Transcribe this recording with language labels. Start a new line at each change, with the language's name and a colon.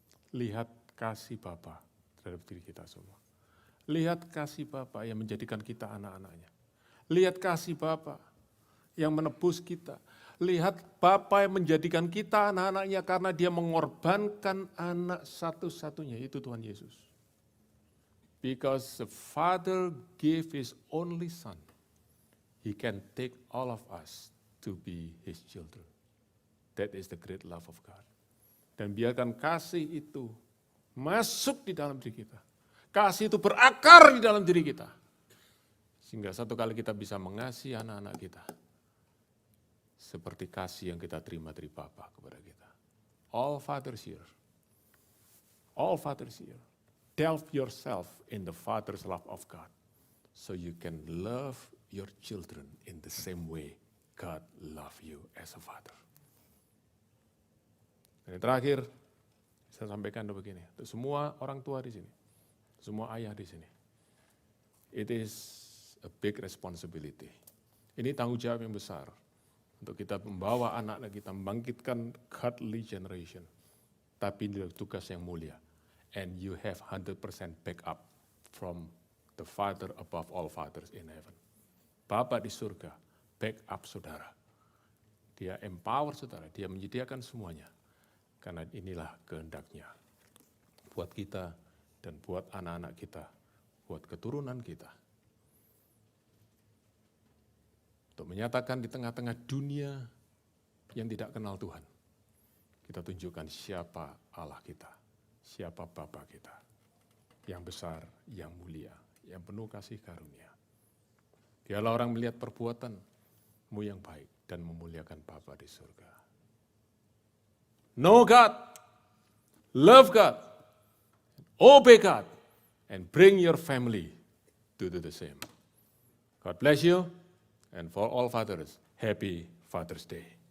Indonesian: Lihat kasih Bapa terhadap diri kita semua. Lihat kasih Bapa yang menjadikan kita anak-anaknya. Lihat kasih Bapa yang menebus kita. Lihat Bapa yang menjadikan kita anak-anaknya karena dia mengorbankan anak satu-satunya, itu Tuhan Yesus.
English: Because the Father gave His only Son, He can take all of us to be His children. That is the great love of God.
Indonesian: Dan biarkan kasih itu masuk di dalam diri kita. Kasih itu berakar di dalam diri kita. Sehingga satu kali kita bisa mengasihi anak-anak kita. Seperti kasih yang kita terima dari Bapa kepada kita.
English: All fathers here. All fathers here. Delve yourself in the Father's love of God. So you can love your children in the same way God love you as a father.
Indonesian: Dan yang terakhir, saya sampaikan begini, untuk semua orang tua di sini, semua ayah di sini,
English: it is a big responsibility.
Indonesian: Ini tanggung jawab yang besar untuk kita membawa anak-anak kita, membangkitkan godly generation. Tapi ini tugas yang mulia.
English: And you have 100% backup from the Father above all fathers in heaven.
Indonesian: Bapa di surga, backup saudara. Dia empower saudara, dia menyediakan semuanya. Karena inilah kehendaknya buat kita dan buat anak-anak kita, buat keturunan kita. Untuk menyatakan di tengah-tengah dunia yang tidak kenal Tuhan, kita tunjukkan siapa Allah kita, siapa Bapa kita, yang besar, yang mulia, yang penuh kasih karunia. Biarlah orang melihat perbuatanmu yang baik dan memuliakan Bapa di surga.
English: Know God, love God, obey God, and bring your family to do the same. God bless you, and for all fathers, happy Father's Day.